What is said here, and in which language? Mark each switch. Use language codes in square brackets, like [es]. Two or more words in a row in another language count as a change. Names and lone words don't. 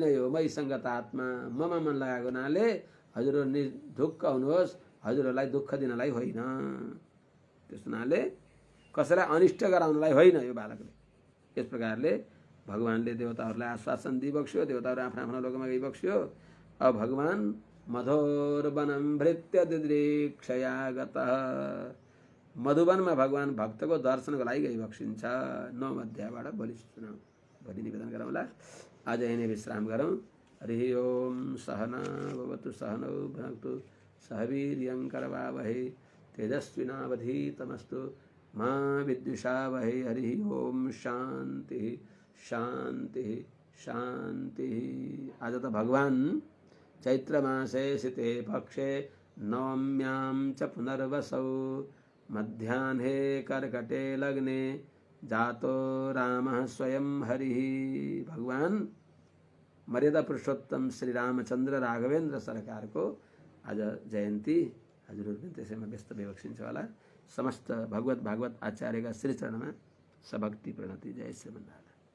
[ne] यो मई संगतात्मा ममा मन लागेको हुनाले हजुरहरू ढुक्क हुनुहोस्, हजुरहरूलाई दुःख दिनलाई होइन, त्यस हुनाले कसैलाई अनिष्ट गराउनलाई होइन यो बालकले। यस प्रकारले भगवानले देवताहरूलाई आश्वासन दिइबक्स्यो, देवताहरू आफ्ना आफ्ना लोकमा गइबक्स्यो। [sa] अब भगवान मधुर वनम भृत्य दिदृक्षया गतः, [ne] मधुवनमा भगवान भक्तको दर्शनको लागि गइबक्सिन्छ। 9 अध्यायबाट भोलि सुनाऊ, भोलि निवेदन गरौँला। आज यही नै विश्राम गरौँ। [sa] हरि ओम सहना भवतु सहनौ भुनक्तु सह वीर्यं करवावहै तेजस्विनावधीतमस्तु मा विद्विषावहै। हरि ओम शान्ति शान्ति शान्ति। [ne] आज त भगवान [sa] चैत्र मासे शीते पक्षे नवम्यां च पुनर्वसौ मध्याह्ने कर्कटे लग्ने जातो रामः स्वयं हरिः। [ne] भगवान मर्यादा पुरुषोत्तम श्री रामचन्द्र राघवेन्द्र सरकारको आज जयन्ती हजुरहरू पनि त्यसैमा व्यस्त भइबक्सिन्छ होला। समस्त भगवत भागवत आचार्यका श्री चरणमा सभक्ति प्रणति। जय श्रीमन्नारायण।